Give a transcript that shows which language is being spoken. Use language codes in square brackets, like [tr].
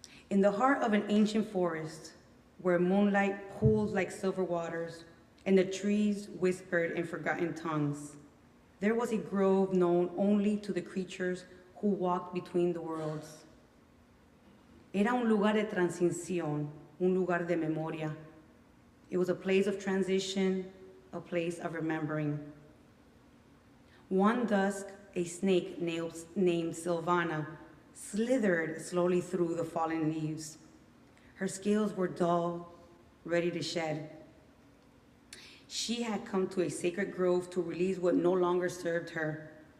[en] In the heart of an ancient forest, where moonlight pools like silver waters, and the trees whispered in forgotten tongues, there was a grove known only to the creatures who walked between the worlds. [es] Era un lugar de transición, un lugar de memoria. [en] It was a place of transition, a place of remembering. One dusk, a snake named Silvana slithered slowly through the fallen leaves. Her scales were dull, ready to shed. She had come to a sacred grove to release what no longer served her.